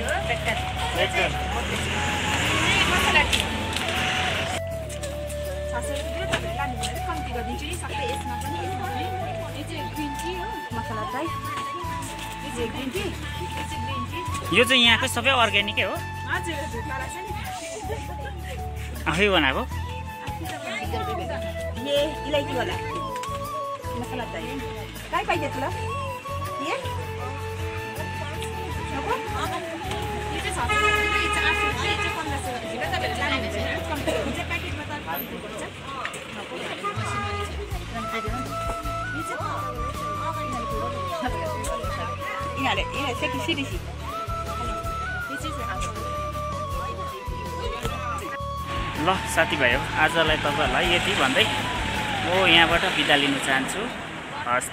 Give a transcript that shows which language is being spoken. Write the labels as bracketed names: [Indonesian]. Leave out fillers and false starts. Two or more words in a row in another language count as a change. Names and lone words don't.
[Nepali] यो चाहिँ यहाँकै सबै अर्ग्यानिकै हो? आफै बनाएको? [Hindi] ये इलायची वाला मसाला चाहिए। [Marathi] काय पाहिजे तुला? ये नको? इथे सासू इथे 1500 रुपये तुमच्या पॅकेटमध्ये [Nepali] ल साथीभाइ हो, आजलाई तपाईहरुलाई यति भन्दै म यहाँबाट बिदा लिन चाहन्छु।